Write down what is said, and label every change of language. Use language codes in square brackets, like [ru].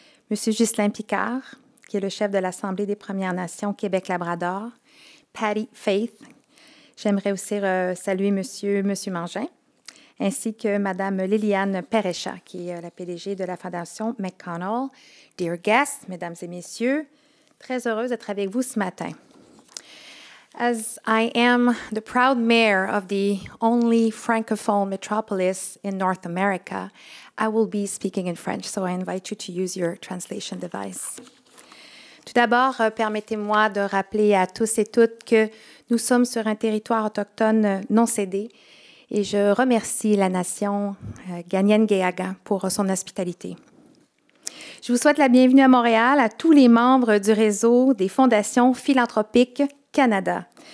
[fr] Monsieur Ghislain Picard, qui est le chef de l'Assemblée des Premières Nations Québec-Labrador. Patty Faith. J'aimerais aussi saluer Monsieur Mangin, ainsi que Madame Liliane Perecha, qui est la PDG de la Fondation McConnell. [en] Dear guests, [fr] Mesdames et Messieurs, très heureuse d'être avec vous ce matin. [en] As I am the proud mayor of the only francophone metropolis in North America, I will be speaking in French, so I invite you to use your translation device. [fr] Tout d'abord, permettez-moi de rappeler à tous et toutes que nous sommes sur un territoire autochtone non cédé et je remercie la nation Kanien'kehá:ka pour son hospitalité. Je vous souhaite la bienvenue à Montréal à tous les membres du réseau des fondations philanthropiques Canada.